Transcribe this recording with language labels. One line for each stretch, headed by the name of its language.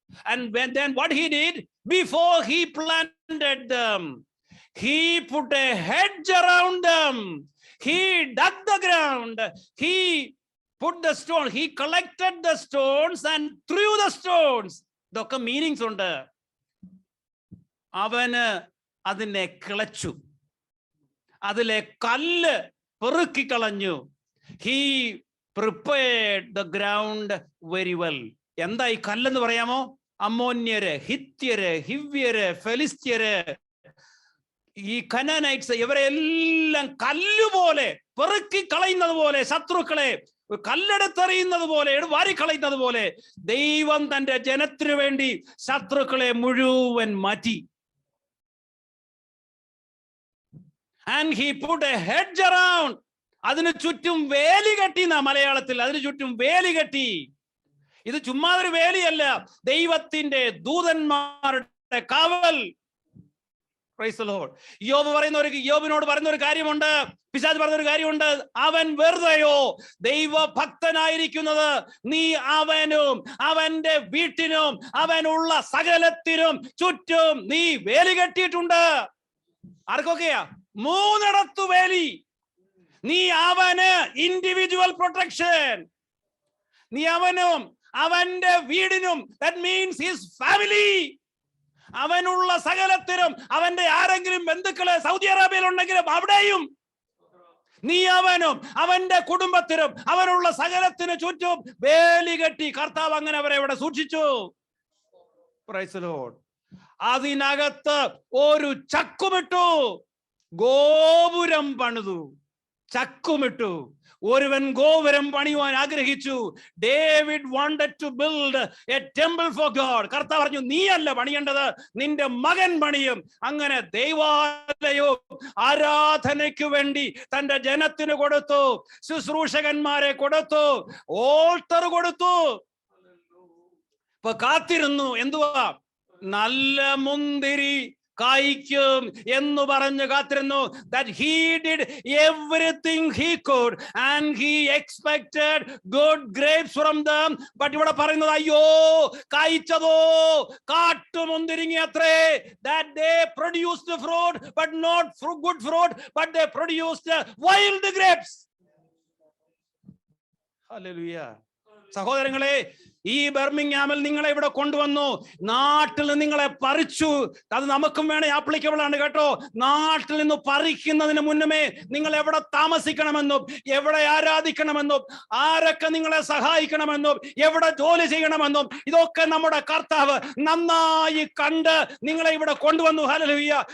English: And then what he did, before he planted them, he put a hedge around them. He dug the ground. He put the stone. He collected the stones and threw the stones.
Malayalam: ഇതൊക്കെ meanings ഉണ്ട്. അവന് അതിനെ കിളച്ചു, അതിലെ കല്ല് പെറുക്കിക്കളഞ്ഞു.
English: He prepared the ground very well.
Malayalam: എന്താ ഈ കല്ലെന്ന് പറയാമോ? അമ്മോന്യര്, ഹിത്യര്, ഹിവ്യര്, ഫെലിസ്ത്യര്, ഈ കനാനൈറ്റ്സ്, ഇവരെല്ലാം കല്ലുപോലെ പെറുക്കി കളയുന്നത് പോലെ, ശത്രുക്കളെ കല്ലെടുത്തെറിയുന്നത് പോലെ, വാരിക്കളയുന്നത് പോലെ ദൈവം തന്റെ ജനത്തിനു വേണ്ടി ശത്രുക്കളെ മുഴുവൻ മാറ്റി. And he put a hedge around. അതിന് ചുറ്റും വേലി കെട്ടി. മലയാളത്തിൽ അതിന് ചുറ്റും വേലി കെട്ടി. ഇത് ചുമ്മാ ഒരു വേലിയല്ല, ദൈവത്തിന്റെ ദൂതന്മാരുടെ കാവൽ.
English: Praise the Lord.
Malayalam: യോബിനോട് പറയുന്ന ഒരു കാര്യമുണ്ട്, പിശാച് പറഞ്ഞൊരു കാര്യമുണ്ട്. അവൻ വെറുതെയോ ദൈവഭക്തനായിരിക്കുന്നത്, നീ അവനും അവന്റെ വീട്ടിനും അവനുള്ള സകലത്തിനും ചുറ്റും നീ വേലി കെട്ടിയിട്ടുണ്ട്. ആർക്കൊക്കെയാ? 3 വേലി. നീ അവന്
English: individual protection,
Malayalam: നീ അവനും അവന്റെ വീടിനും,
English: that means his family,
Malayalam: അവനുള്ള സകലത്തിനും, അവന്റെ ആരെങ്കിലും ബന്ധുക്കള് സൗദി അറേബ്യയിൽ ഉണ്ടെങ്കിലും അവിടെയും നീ അവനും അവന്റെ കുടുംബത്തിനും അവനുള്ള സകലത്തിന് ചുറ്റും വേലി കെട്ടി. കർത്താവ് അങ്ങനെ അവരെ ഇവിടെ സൂക്ഷിച്ചു.
English: Praise the Lord.
Malayalam: അതിനകത്ത് ഒരു ചക്കുമിട്ടു, ഗോപുരം പണിതു. ചക്കുമിട്ടു. ഒരുവൻ ഗോപുരം പണിയുവാൻ ആഗ്രഹിച്ചു.
English: David wanted to build a temple for God.
Malayalam: കർത്താവ് പറഞ്ഞു, നീ അല്ല പണിയേണ്ടത്, നിന്റെ മകൻ പണിയും. അങ്ങനെ ദൈവാലയവും ആരാധനയ്ക്ക് വേണ്ടി തന്റെ ജനത്തിന് കൊടുത്തു, ശുശ്രൂഷകന്മാരെ കൊടുത്തു, ഓൾട്ടർ കൊടുത്തു. ഇപ്പൊ കാത്തിരുന്നു. എന്തുവാ? നല്ല മുന്തിരി കായ്ക്കും എന്ന് പറഞ്ഞ് കാത്തിരുന്നു.
English: That he did everything he could and he expected good grapes from them.
Malayalam: But ഇവിടെ പറയുന്നത്, അയ്യോ കായ്ച്ചതോ കാട്ടുമുന്തിരിങ്ങ അത്രേ.
English: That they produced fruit but not good fruit, but they produced wild grapes. Hallelujah. സഹോദരങ്ങളെ,
Malayalam: ഈ ബർമിംഗ്ഹാമിൽ നിങ്ങളെ ഇവിടെ കൊണ്ടുവന്നു, നാട്ടിൽ നിന്ന് നിങ്ങളെ പറിച്ചു. അത് നമുക്കും വേണേ ആപ്ലിക്കബിൾ ആണ് കേട്ടോ. നാട്ടിൽ നിന്ന് പറിക്കുന്നതിന് മുന്നമേ നിങ്ങൾ എവിടെ താമസിക്കണമെന്നും എവിടെ ആരാധിക്കണമെന്നും ആരൊക്കെ നിങ്ങളെ സഹായിക്കണമെന്നും എവിടെ ജോലി ചെയ്യണമെന്നും ഇതൊക്കെ നമ്മുടെ കർത്താവ് നന്നായി കണ്ട് നിങ്ങളെ ഇവിടെ കൊണ്ടുവന്നു. ഹല്ലേലൂയ.